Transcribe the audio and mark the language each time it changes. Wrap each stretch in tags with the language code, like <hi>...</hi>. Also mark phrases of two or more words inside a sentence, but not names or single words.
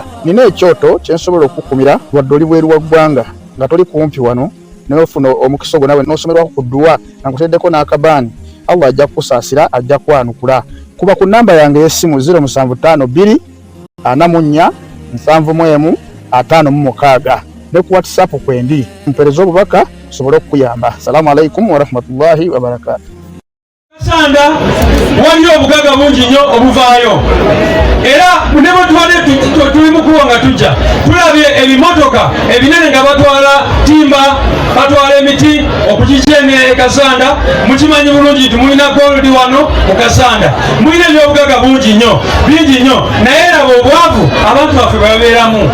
<lg>Nina ekyoto kye nsobola okukumira wadde oli bweru wa ggwanga nga toli kumpi wano n'ofuna omukisa ogwo nawe n'osomerwako ku ddua nga nkuteddeko n'akabaani. Allah ajja kukusaasira, ajja kwanukula. Kuba ku namba yange y'essimu 0752 44 71 56 ne ku WhatsApp kwendi mpereza obubaka sobole okuyamba.</lg> <ar>السلام عليكم ورحمة الله وبركاته.</ar> <lg>Kassanda waliyo obugaga bungi nnyo obuvaayo era nebo tuli mukuwa nga tujja tulabye ebimotoka ebinene nga batwala timba, batwala emiti okugikyene e Kassanda. Mukimanyi bulungi nti mulina gold wano mu Kassanda, mulina ebyobugaga bungi nnyo bingi nnyo, naye laba obwavu abantu baffe babeeramu.</lg>